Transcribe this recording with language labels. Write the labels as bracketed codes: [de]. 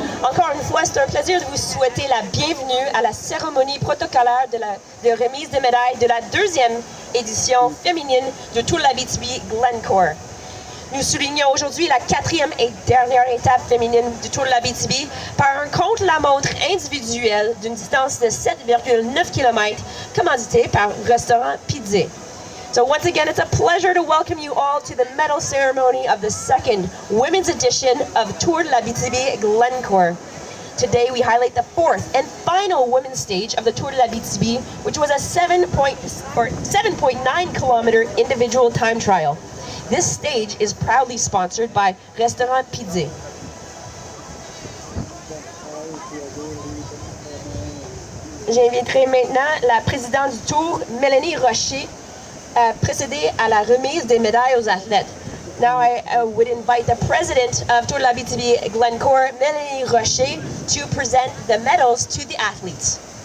[fr] Encore une fois, c'est un plaisir de vous souhaiter la bienvenue à la cérémonie protocolaire de remise des médailles de la deuxième édition féminine de Tour de l'Abitibi Glencore. Nous soulignons aujourd'hui la quatrième et dernière étape féminine du Tour de l'Abitibi par un contre-la-montre individuel d'une distance de 7,9 km commandité par Restaurant Pizze. [en] So once again, it's a pleasure to welcome you all to the medal ceremony of the second women's edition of Tour de l'Abitibi Glencore. Today we highlight the fourth and final women's stage of the Tour de l'Abitibi, which was a 7.9 kilometer individual time trial. This stage is proudly sponsored by Restaurant Pizze. [fr] J'inviterai maintenant la présidente du Tour, Mélanie Rocher, à procéder à la remise des médailles aux athlètes. [en] Now I would invite the president of Tour de l'Abitibi Glencore, Mélanie Rocher, to present the medals to the athletes.